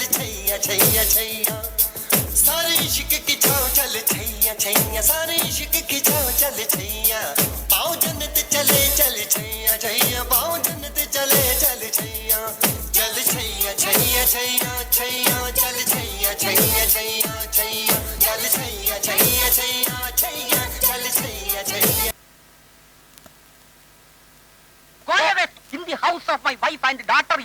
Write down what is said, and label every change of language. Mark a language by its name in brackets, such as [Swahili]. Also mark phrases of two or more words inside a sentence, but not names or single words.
[Hindi] छैया छैया छैया सारे इश्क की छाव चल छैया छैया सारे इश्क की छाव चल छैया पाँव जन्नत चले चल छैया छैया पाँव जन्नत चले चल छैया चल छैया छैया छैया छैया चल छैया छैया छैया छैया चल छैया छैया छैया छैया चल छैया छैया. [English] Go away in the house of my wife and daughter.